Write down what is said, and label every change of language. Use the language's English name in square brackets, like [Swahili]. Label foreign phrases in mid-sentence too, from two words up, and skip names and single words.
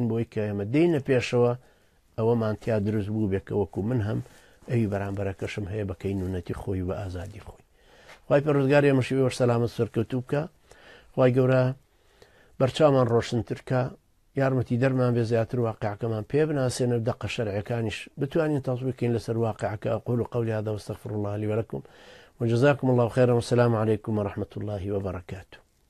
[Central Kurdish] بۆی کە ئێمە دێینە پێشەوە ئەوەمانتیا دروست بوو بێکە وەکو من هەم ئەوی بەرامبەرەکەشم هەیە بە کەینونەتی خۆی بە ئازادی خۆی خی پەروەردگار ئێمەشی وەش سەلامەت سەرکەوتوو بکە خی گەورە بەرچاومان ڕۆشنترکە یارمەتی دەرمان بێ زیاتر واقعەکەمان پێ بناسێنە دەقە شەرعەکانیش بتوانین تەطبیقین لەسەر واقعەکە [Arabic] أقول قولي هذا واستغفر الله لي ولكم وجزاكم الله خيرا والسلام عليكم ورحمة الله وبركاته.